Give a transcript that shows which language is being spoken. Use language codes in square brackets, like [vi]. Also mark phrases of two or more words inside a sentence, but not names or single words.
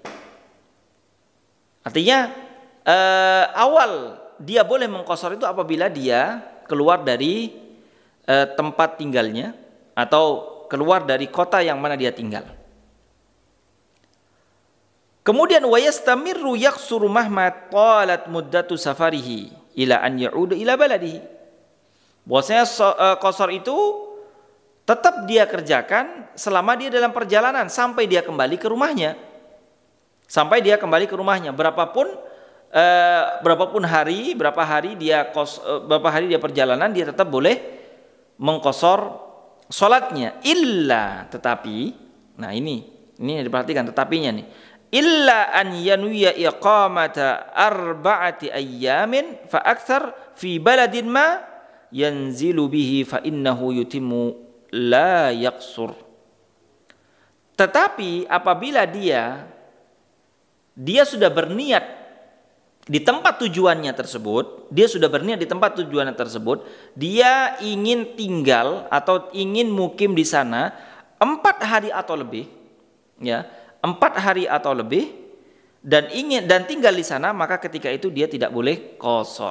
[id] Artinya awal dia boleh mengqashar itu apabila dia keluar dari tempat tinggalnya atau keluar dari kota yang mana dia tinggal. [ar] Kemudian ويستمر يقصر مهما طالت مدة سفره إلى أن يعود إلى بلده. [id] Bahwasanya qashar itu tetap dia kerjakan selama dia dalam perjalanan sampai dia kembali ke rumahnya. Sampai dia kembali ke rumahnya, berapa hari dia perjalanan, dia tetap boleh mengqashar salatnya. Illa, tetapi, nah ini diperhatikan tetapinya nih. [ar] إلا أن ينوي إقامة أربعة أيام فأكثر في بلد ما ينزل به فإنه يتم لا يقصر. [id] Tetapi apabila dia sudah berniat di tempat tujuannya tersebut, dia ingin tinggal atau ingin mukim di sana 4 hari atau lebih, ya, 4 hari atau lebih, dan tinggal di sana, maka ketika itu dia tidak boleh qashar.